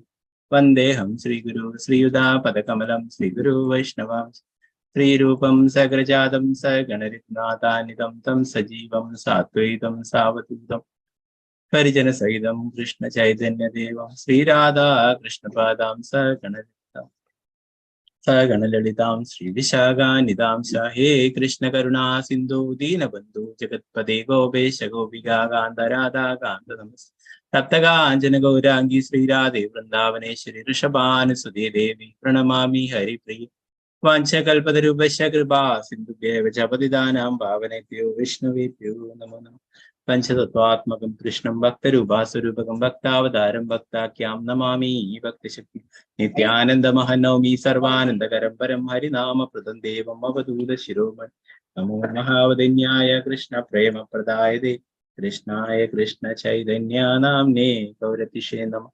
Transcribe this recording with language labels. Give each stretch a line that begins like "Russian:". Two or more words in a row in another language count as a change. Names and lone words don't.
Sanskrit: വന്ദേഹം ശ്രീഗുരു ശ്രീയുതാപദകമലം ശ്രീഗുരു വൈഷ്ണവാം ശ്രീരൂപം സഗ്രജാതം സഗണരിത്നാഥാനിതം തം സജീവം സാത്വൈതം സാവധൂതം പരിജന സഹിതം കൃഷ്ണ ചൈതന്യ ദേവം ശ്രീരാധാ കൃഷ്ണപാദാം സഗണലളിതാം ശ്രീ വിശാഖാനിതാം ഹേ കൃഷ്ണ കരുണാ സിന്ധു ദീനബന്ധു ജഗത്പദേ ഗോപേശ ഗോപികാ കാന്ത രാധാ കാന്ത നമസ്തേ. സപ്തകാഞ്ചന ഗൗരാംഗി ശ്രീരാധേ വൃന്ദാവനേശ്വരി ഋഷഭാനുസുതേ ദേവി പ്രണമാമി ഹരിപ്രിയ. വാഞ്ചകൽപതരൂപശ കൃപാ സിന്ധുഭ്യേവ ച പതിതാനാം പാവനേഭ്യോ വിഷ്ണുവേഭ്യോ നമോ നമഃ. പഞ്ചതത്വാത്മകം കൃഷ്ണം ഭക്തരൂപാസ്വരൂപകം ഭക്താവതാരം ഭക്താഖ്യാം നമാമി ഭക്തശക്തി. നിത്യാനന്ദമഹനൗമി സർവാനന്ദകരം പരം ഹരിനാമപ്രദം ദേവം അവധൂത ശിരോമണി. നമോ മഹാവദന്യായ കൃഷ്ണ പ്രേമപ്രദായതേ കൃഷ്ണായ കൃഷ്ണ ചൈതന്യ നാംനേ ഗൗരതിഷേ നമഃ.